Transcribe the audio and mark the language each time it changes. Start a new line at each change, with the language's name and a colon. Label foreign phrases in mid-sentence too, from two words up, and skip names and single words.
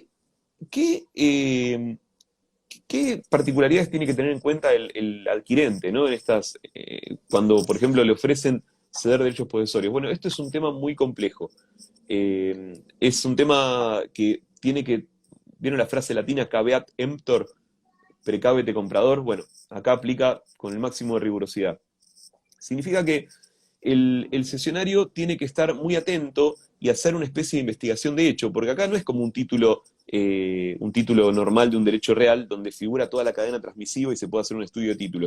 Spanish: ¿qué, qué, ¿qué particularidades tiene que tener en cuenta el adquirente, ¿no? En estas, cuando, por ejemplo, le ofrecen ceder derechos posesorios. Bueno, esto es un tema muy complejo. Es un tema que tiene que, ¿vieron la frase latina
Latin: caveat emptor,
Spanish: precávete comprador? Bueno, acá aplica con el máximo de rigurosidad. Significa que el sesionario tiene que estar muy atento y hacer una especie de investigación de hecho, porque acá no es como un título normal de un derecho real donde figura toda la cadena transmisiva y se puede hacer un estudio de títulos.